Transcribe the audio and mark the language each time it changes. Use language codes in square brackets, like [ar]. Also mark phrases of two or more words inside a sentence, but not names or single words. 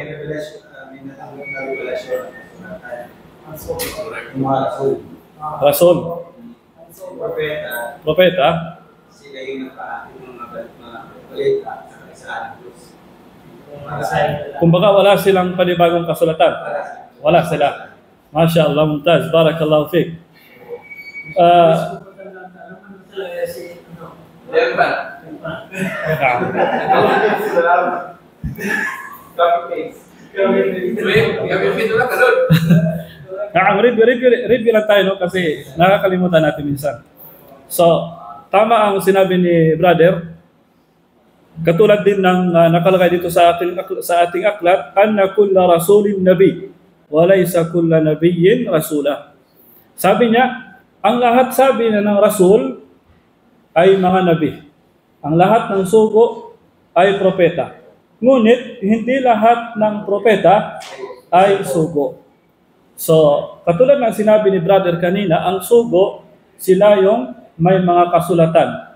[tl] May revelasyon. Mga rasul. Rasul. Propeta. Propeta. Sila yung nagpahatid ng mga balita sa Diyos. Kumbaga wala silang panibagong kasulatan. Wala sila. [ar] ما شاء الله، ممتاز. بارك الله فيك. [tl] Yan ba? Gamitin lang ka doon. Review lang tayo, no? Kasi nakakalimutan natin minsan. So, tama ang sinabi ni brother. Katulad din ng nakalagay dito sa ating aklat, [ar] أن كل رسول نبي، وليس كل نبي رسولا. [tl] Sabi niya, ang lahat sabi na ng rasul ay mga nabi. Ang lahat ng sugo ay propeta. Ngunit, hindi lahat ng propeta ay sugo. So, katulad ng sinabi ni brother kanina, ang sugo, sila yung may mga kasulatan.